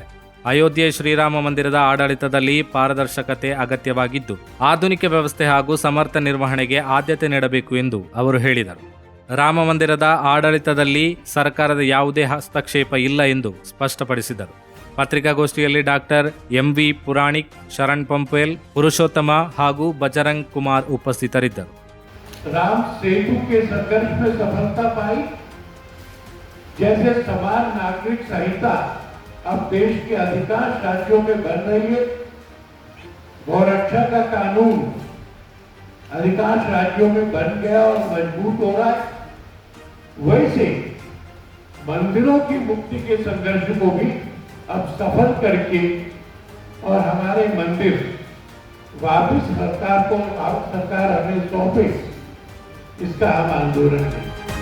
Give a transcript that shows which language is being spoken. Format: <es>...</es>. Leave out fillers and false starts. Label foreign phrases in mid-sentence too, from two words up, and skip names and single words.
<kn>ಅಯೋಧ್ಯೆ ಶ್ರೀರಾಮ ಮಂದಿರದ ಆಡಳಿತದಲ್ಲಿ ಪಾರದರ್ಶಕತೆ ಅಗತ್ಯವಾಗಿದ್ದು, ಆಧುನಿಕ ವ್ಯವಸ್ಥೆ ಹಾಗೂ ಸಮರ್ಥ ನಿರ್ವಹಣೆಗೆ ಆದ್ಯತೆ ನೀಡಬೇಕು ಎಂದು ಅವರು ಹೇಳಿದರು. ರಾಮ ಮಂದಿರದ ಆಡಳಿತದಲ್ಲಿ ಸರ್ಕಾರದ ಯಾವುದೇ ಹಸ್ತಕ್ಷೇಪ ಇಲ್ಲ ಎಂದು ಸ್ಪಷ್ಟಪಡಿಸಿದರು. ಪತ್ರಿಕಾಗೋಷ್ಠಿಯಲ್ಲಿ ಡಾಕ್ಟರ್ ಎಂವಿ ಪುರಾಣಿಕ್, ಶರಣ್ ಪಂಪೇಲ್, ಪುರುಷೋತ್ತಮ ಹಾಗೂ ಬಜರಂಗ್ ಕುಮಾರ್ ಉಪಸ್ಥಿತರಿದ್ದರು.</kn> <hi>राम सेतु के संघर्ष में सफलता पाई, जैसे समान नागरिक संहिता अब देश के अधिकांश राज्यों में बन रही है, गौरक्षा का कानून अधिकांश राज्यों में बन गया और मजबूत हो रहा है, वैसे मंदिरों की मुक्ति के संघर्ष को भी अब सफल करके और हमारे मंदिर वापस सरकार हमें सौंपे, इसका हम आंदोलन करें।</hi>